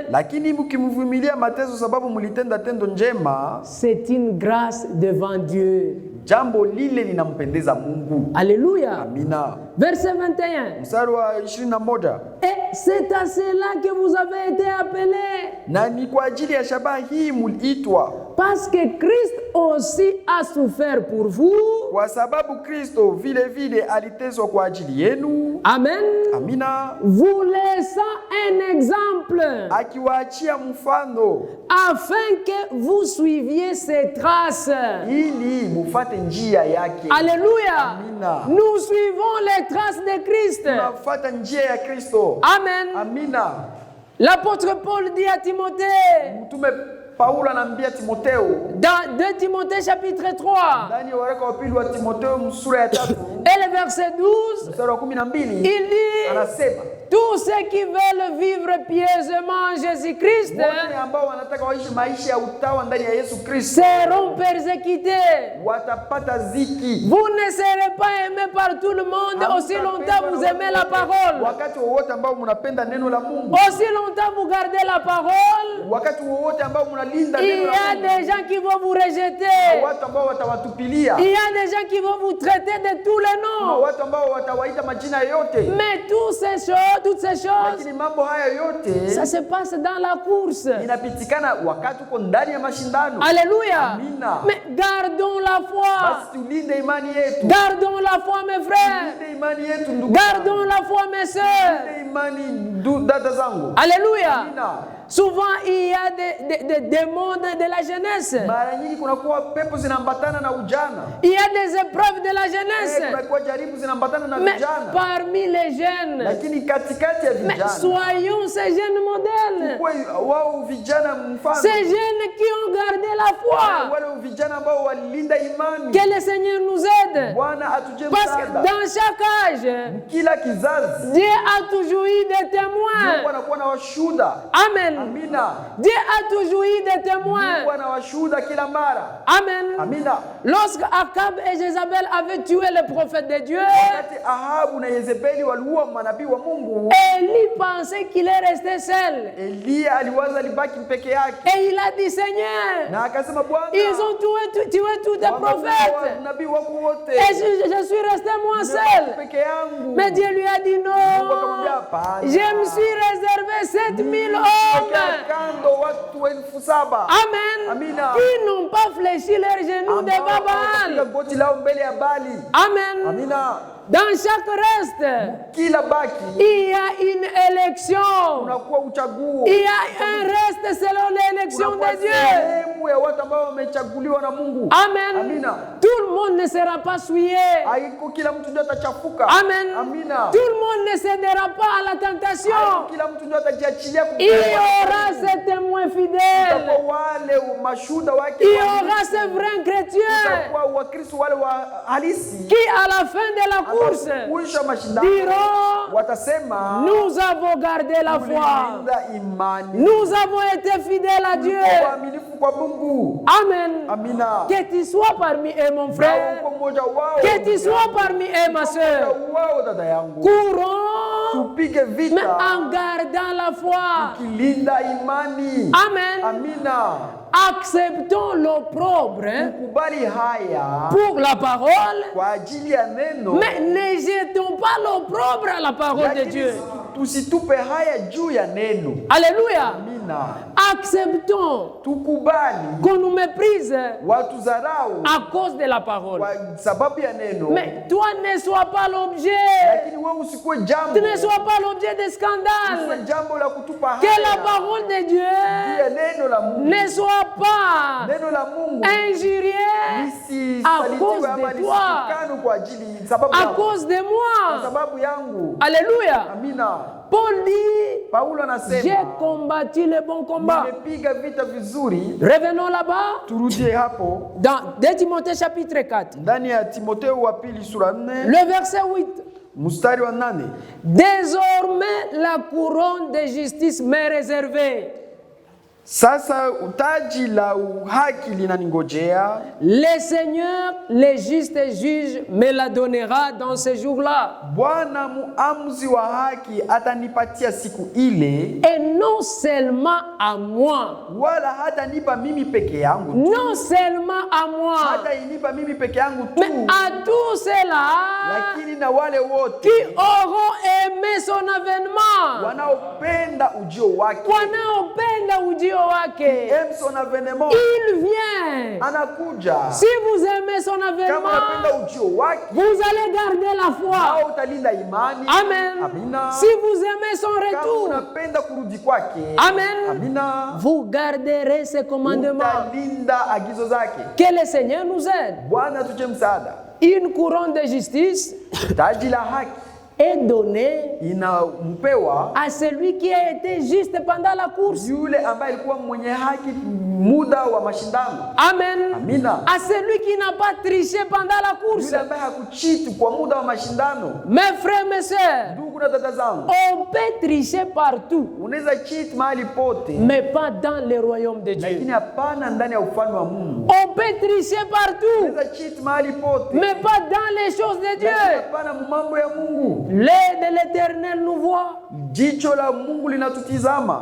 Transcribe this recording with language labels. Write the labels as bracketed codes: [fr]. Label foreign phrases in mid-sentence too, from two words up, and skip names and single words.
[sw] Lakini mkimvumilia mateso sababu mlitenda tendo njema, [fr] c'est une grâce devant Dieu. [sw] jambo lile linampendeza Mungu. [fr] Alléluia. [sw] Amina. [fr] Verset 21. [sw] Mstari wa 21. [fr] Et c'est à cela que vous avez été appelés. [sw] Na ni kwa ajili ya shabaha hii muliitwa, [fr] Parce que Christ aussi a souffert pour vous. [sw] kwa sababu Kristo vile vile aliteswa kwa ajili yenu. [fr] Amen. [sw] Amina. [fr] Vous laissant un exemple, [sw] Akiwaachia mfano [fr] afin que vous suiviez ses traces. [sw] ili mufate njia yake. [fr] Alléluia. [sw] Amina. [fr] Nous suivons les traces de Christ. [sw] Tunafuata njia ya Kristo. [fr] Amen. [sw] Amina. [fr] L'apôtre Paul dit à Timothée, [sw] Mtume Paulo anambia Timotheo [fr] dans 2 Timothée chapitre 3, [sw] ndani ya waraka wa pili wa Timotheo sura ya 3 [fr] et le verset 12, [sw] mstari wa 12 [fr] il dit, [sw] anasema [fr] tous ceux qui veulent vivre pieusement en Jésus-Christ [sw] wote ambao wanataka waishi maisha ya utawa ndani ya Yesu Kristo [fr] seront persécutés. [sw] watapata ziki. [fr] Vous ne serez pas aimés par tout le monde aussi longtemps vous aimez la parole. [sw] Wakati wowote ambao mnapenda neno la Mungu, [fr] Aussi longtemps vous gardez la parole, [sw] wakati wowote ambao mnalinda [fr] il [sw] neno [fr] y [sw] la [fr] a [sw] Mungu, [fr] des gens qui vont vous rejeter. [sw] watu ambao watawatupilia, [fr] Il y a des gens qui vont vous traiter de tous les noms. [sw] watu ambao watawaita majina yote. [fr] Mais toutes ces choses, [sw] Lakini mambo haya yote [fr] ça se passe dans la course. [sw] inapitikana wakati uko ndani ya mashindano. [fr] Alléluia. [sw] Amina. [fr] Mais gardons la foi. [sw] Basi tulinde imani yetu. [fr] Gardons la foi, mes frères. [sw] Tulinde imani yetu ndugu. [fr] Gardons la foi, mes sœurs. [sw] Tulinde imani dada zangu. [fr] Alléluia. [sw] Amina. [fr] Souvent, il y a des démons de la jeunesse. [sw] Mara nyingi kunakuwa pepo zinaambatana na ujana. [fr] Il y a des épreuves de la jeunesse. [sw] Kunakuwa jaribu zinaambatana na [fr] Mais [sw] vijana. [fr] parmi les jeunes, [sw] Lakini katikati ya [fr] mais [sw] vijana, [fr] soyons ces jeunes modèles. [sw] wao vijana mfano. [fr] Ces jeunes qui ont gardé la foi. [sw] Wale vijana ambao walilinda imani. [fr] Que le Seigneur nous aide. [sw] Bwana atujie [fr] Parce que [sw] msaada. [fr] dans chaque âge, [sw] Kila kizazi [fr] Dieu a toujours eu des [sw] Mungu [fr] témoins. [sw] anakuwa na washuhuda. [fr] Amen. [sw] Amina. [fr] Dieu a toujours eu des témoins. [sw] Mungu ana washuhuda kila mara. [fr] Amen. [sw] Amina. [fr] Lorsque Akab et Jézabel avaient tué le prophète de Dieu, [sw] Wakati Ahabu na Yezebeli waliua manabii wa Mungu, [fr] Élie pensait qu'il est resté seul. [sw] Eliya aliwaza libaki peke yake. [fr] Et il a dit, Seigneur, [sw] Na akasema Bwana, [fr] ils ont tué tous tes prophètes. [sw] nabii wako wote. [fr] Et je suis resté moi seul. [sw] Peke yangu. [fr] Mais Dieu lui a dit, non, je me suis réservé 7000 hommes. [sw] Kando watu 7,000. [fr] Amen. [sw] Amina. [fr] Qui n'ont pas fléchi leurs genoux devant [sw] Wakapiga [fr] Baal. [sw] goti lao mbele ya Bali. [fr] Amen. [sw] Amina. [fr] Dans chaque reste, [sw] Kila baki [fr] il y a une élection. [sw] unakuwa uchaguo. [fr] Il y a un reste selon l'élection [sw] Unakuwa [fr] de Dieu. [sw] sehemu ya watu ambao wamechaguliwa na Mungu. [fr] Amen. [sw] Amina. [fr] Tout le monde ne sera pas souillé. [sw] Haiko kila mtu ndio atachafuka. [fr] Amen. [sw] Amina. [fr] Tout le monde ne cédera pas à la tentation. [sw] Haiko kila mtu ndio atajiachilia [fr] Il y aura ces témoins fidèles. [sw] Kwa wale mashuhuda wake. [fr] Il y aura ces vrais chrétiens [sw] Kwa Wakristo wale wa halisi. [fr] qui, à la fin de la course, [sw] Kuisha mashindano [fr] diront, [sw] watasema [fr] nous avons gardé la foi. [sw] tulilinda imani. [fr] Nous avons été fidèles à Dieu. [sw] Waaminifu kwa Mungu. [fr] Amen. [sw] Amina. [fr] Que tu sois parmi eux, mon frère. [sw] Kwa mmoja wao. [fr] Que tu sois parmi eux, ma soeur. [sw] Wao dada yangu. [fr] Courons, [sw] Tupige [fr] mais [sw] vita. [fr] en gardant la foi. [sw] Kilinda imani. [fr] Amen. [sw] Amina. [fr] Acceptons l'opprobre [sw] Kubali haya [fr] pour la parole, [sw] kwa ajili ya neno. [fr] mais ne jetons pas l'opprobre à la parole de [sw] Lakini [fr] Dieu. [sw] tusitupe haya juu ya neno. [fr] Alléluia. [sw] Amina. Amina. [fr] Acceptons [sw] Tukubali [fr] qu'on nous méprise [sw] watu zarau [fr] à cause de la parole. [sw] kwa sababu ya neno. [fr] Mais toi ne sois pas l'objet. [sw] Lakini wewe usikuwe jambo. [fr] Tu ne sois pas l'objet de scandale. [sw] Usiwe jambo la kutupa haya. [fr] Que la parole de Dieu [sw] Ile neno la Mungu. [fr] ne soit pas [sw] Neno la Mungu. [fr] injuriée à cause de toi, [sw] kwa ajili sababu [fr] à [sw] yangu. [fr] cause de [sw] Kwa [fr] moi. [sw] sababu yangu. [fr] Alléluia. [sw] Amina. [fr] Paul dit, [sw] Paulo [fr] j'ai [sw] anasema [fr] combattu le bon combat. [sw] nimepiga vita vizuri. [fr] Revenons là-bas [sw] Turudie hapo [fr] dans 2 Timothée chapitre 4, [sw] ndani ya Timotheo wa pili sura 4 [fr] le verset 8. [sw] mstari wa 8. [fr] Désormais, la couronne de justice m'est réservée. [sw] Sasa taji la uhaki linaningojea. [fr] Le Seigneur, le juste juge, me la donnera dans ce jour-là. [sw] Bwana muamuzi wa haki atanipatia siku ile. [fr] Et non seulement à moi. [sw] Wala hatanipa mimi peke yangu tu. [fr] Non seulement à moi. [sw] Hata inipa mimi peke yangu tu. [fr] Mais à tous ceux-là [sw] Lakini na wale wote [fr] qui auront aimé son avènement. [sw] wanaopenda ujio wake. Wanaopenda ujio wake. [fr] Son avènement. Il vient. [sw] Anakuja. [fr] Si vous aimez son [sw] Kama [fr] avènement, [sw] unapenda ujio wake, [fr] vous allez garder la foi. [sw] au utalinda imani. [fr] Amen. [sw] Amina. [fr] Si vous aimez son [sw] Kama [fr] retour, [sw] unapenda kurudi kwake. [fr] Amen. [sw] Amina. [fr] Vous garderez ses commandements. [sw] Utalinda agizo zake. [fr] Que le Seigneur nous aide. [sw] Bwana tuje msaada. [fr] Une couronne de justice [sw] Taji la haki [fr] est donnée [sw] inampewa [fr] à celui qui a été juste pendant la course. [sw] yule ambaye alikuwa mwenye haki muda wa mashindano. [fr] Amen. [sw] Amina. [fr] À celui qui n'a pas triché pendant la course. [sw] Yule ambaye hakuchiti kwa muda wa mashindano. [fr] Mes frères, mes sœurs, [sw] Ndugu na dada zangu, [fr] on peut tricher partout, [sw] unaweza cheat mahali pote, [fr] mais pas dans le royaume de Dieu. [sw] lakini hapana ndani ya ufalme wa Mungu. [fr] On peut tricher partout, [sw] Unaweza cheat mahali pote, [fr] mais pas dans les choses de [sw] lakini [fr] Dieu. [sw] hapana mambo ya Mungu. [fr] L'œil de l'Éternel nous voit. [sw] Jicho la Mungu linatutizama.